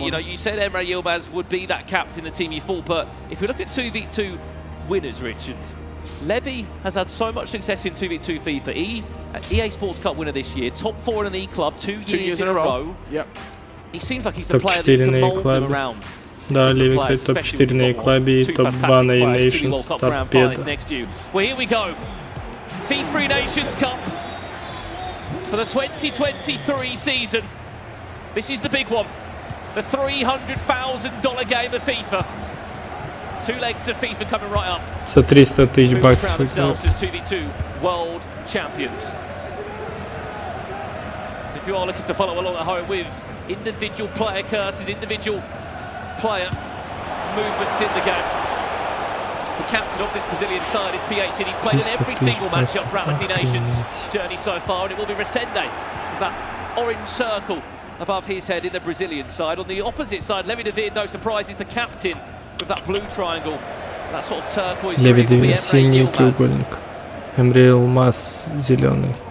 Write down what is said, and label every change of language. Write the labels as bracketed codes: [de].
[en] You know, you said Emre Yilmaz would be that captain, the team you thought. But if we look at 2v2 winners, Richard, Levy has had so much success in 2v2 FIFA. EA Sports Cup winner this year, top 4 in the E-Club, 2 years in a row. Yep. He seems like he's a player that can mold them around. [ru] Да, Леви, кстати, топ-4 на E-Club и топ-2 на eNations, торпеда. [en] Well, here we go. FIFA eNations Cup for the 2023 season. This is the big one. The $300,000 game of FIFA. 2 legs of FIFA coming right up. [ru] За 300,000 баксов. [en] Themselves as 2v2 world champions. If you are looking to follow along at home with individual player curses, individual player movements in the game. The captain of this Brazilian side is PH, and he's played in every single matchup throughout the eNations journey so far, and it will be Resende with that orange circle above his head in the Brazilian side. On the opposite side, Levi David, no surprise, is the captain with that blue triangle [ru] Лебедевый синий треугольник. Эмре Елмаз зеленый.